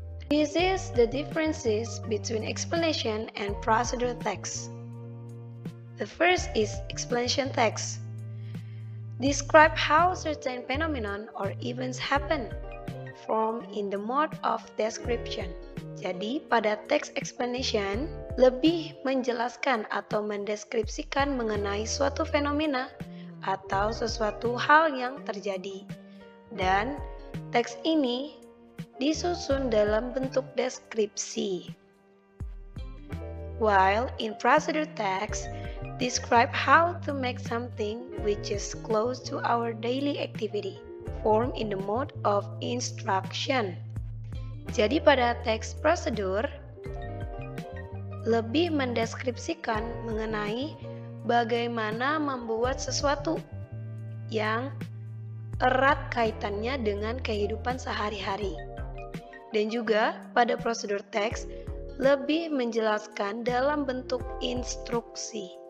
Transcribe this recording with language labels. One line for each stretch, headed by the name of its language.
English: This is the differences between explanation and procedure text. The first is explanation text. Describe how certain phenomenon or events happen. form in the mode of description.
Indonesian: Jadi, pada text explanation lebih menjelaskan atau mendeskripsikan mengenai suatu fenomena atau sesuatu hal yang terjadi. Dan teks ini disusun dalam bentuk deskripsi.
English: While in procedure text describe how to make something which is close to our daily activity, form in the mode of instruction.
Indonesian: Jadi pada teks prosedur lebih mendeskripsikan mengenai bagaimana membuat sesuatu yang erat kaitannya dengan kehidupan sehari-hari. Dan juga pada prosedur teks lebih menjelaskan dalam bentuk instruksi.